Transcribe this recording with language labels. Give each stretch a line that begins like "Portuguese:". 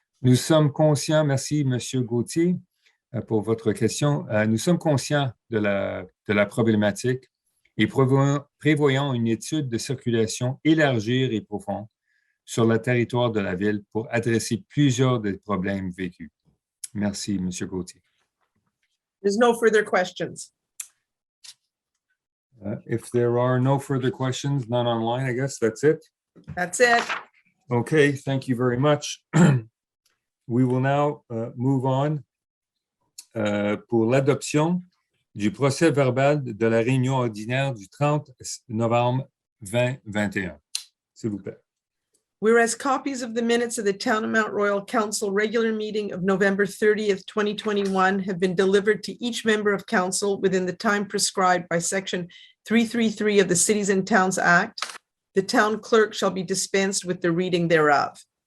French: Nous sommes conscients, merci M. Gauthier pour votre question. Nous sommes conscients de la problématique et prévoyons une étude de circulation élargie et profonde sur le territoire de la ville pour adresser plusieurs des problèmes vécus. Merci, M. Gauthier.
English: There's no further questions. If there are no further questions, none online, I guess that's it. That's it. Okay, thank you very much. We will now move on
French: pour l'adoption du procès verbal de la réunion ordinaire du 30 novembre 2021. S'il vous plaît.
English: Whereas copies of the minutes of the Town of Mount Royal Council regular meeting of November 30th, 2021 have been delivered to each member of council within the time prescribed by Section 333 of the Cities and Towns Act, the town clerk shall be dispensed with the reading thereof.